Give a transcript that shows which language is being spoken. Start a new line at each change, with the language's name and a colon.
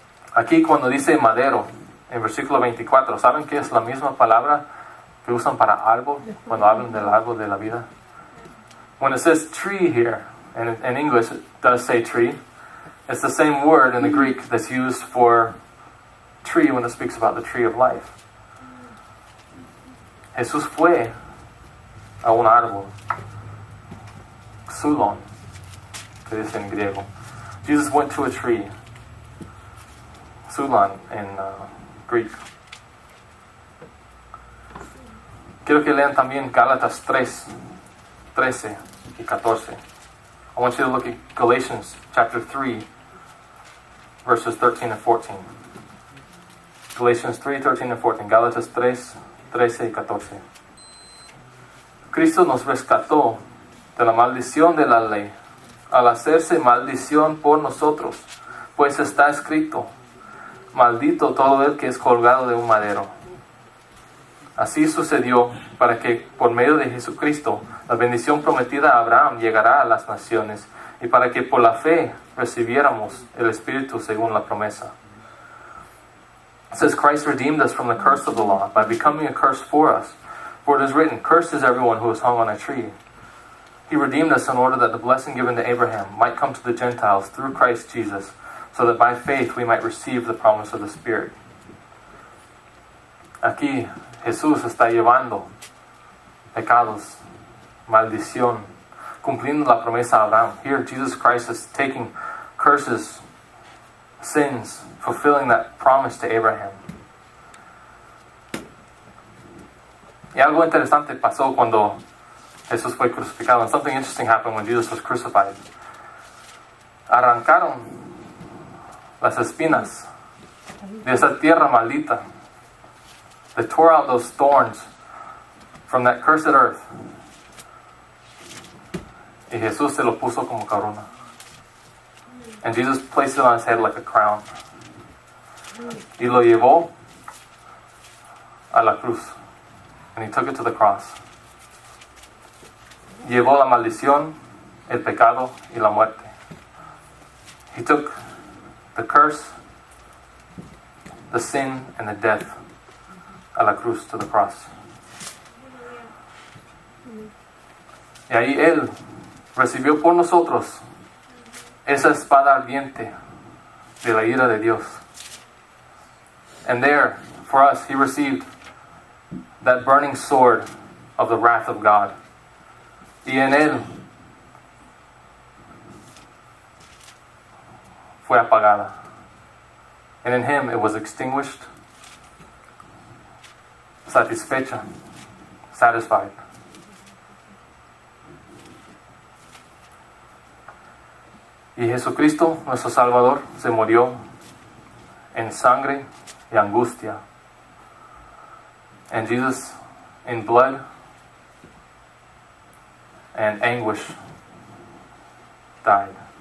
Spanish: Aquí cuando dice madero, en versículo 24, ¿saben qué es la misma palabra que usan para árbol, cuando hablan del árbol de la vida?
English: When it says tree here, and in English it does say tree, it's the same word in the Greek that's used for tree when it speaks about the tree of life.
Spanish: Jesús fue a un árbol, xulon, que dice en griego.
English: Jesus went to a tree, xulon in Greek.
Spanish: Quiero que lean también Gálatas 3:13 y 14.
English: I want you to look at Galatians chapter 3, verses 13 and 14. Galatians 3:13 and 14.
Spanish: Gálatas 3:13 y 14. Cristo nos rescató de la maldición de la ley, al hacerse maldición por nosotros, pues está escrito: maldito todo el que es colgado de un madero. Así sucedió para que por medio de Jesucristo la bendición prometida a Abraham llegara a las naciones y para que por la fe recibiéramos el Espíritu según la promesa.
English: It says Christ redeemed us from the curse of the law by becoming a curse for us. For it is written, cursed is everyone who is hung on a tree. He redeemed us in order that the blessing given to Abraham might come to the Gentiles through Christ Jesus, so that by faith we might receive the promise of the Spirit.
Spanish: Aquí Jesús está llevando pecados, maldición, cumpliendo la promesa a Abraham.
English: Here Jesus Christ is taking curses, sins, fulfilling that promise to Abraham.
Spanish: Y algo interesante pasó cuando Jesús fue crucificado.
English: And something interesting happened when Jesus was crucified.
Spanish: Arrancaron las espinas de esa tierra maldita.
English: They tore out those thorns from that cursed earth.
Spanish: Y Jesús se lo puso como corona.
English: And Jesus placed it on his head like a crown.
Spanish: Y lo llevó a la cruz.
English: And he took it to the cross.
Spanish: Llevó la maldición, el pecado y la muerte.
English: He took the curse, the sin, and the death
Spanish: a la cruz,
English: to the cross.
Spanish: Y ahí Él recibió por nosotros esa espada ardiente de la ira de Dios.
English: And there, for us, He received that burning sword of the wrath of God.
Spanish: Y en Él fue apagada.
English: And in him it was extinguished,
Spanish: satisfecha,
English: satisfied.
Spanish: Y Jesucristo, nuestro Salvador, se murió en sangre y angustia.
English: And Jesus, in blood and anguish, died.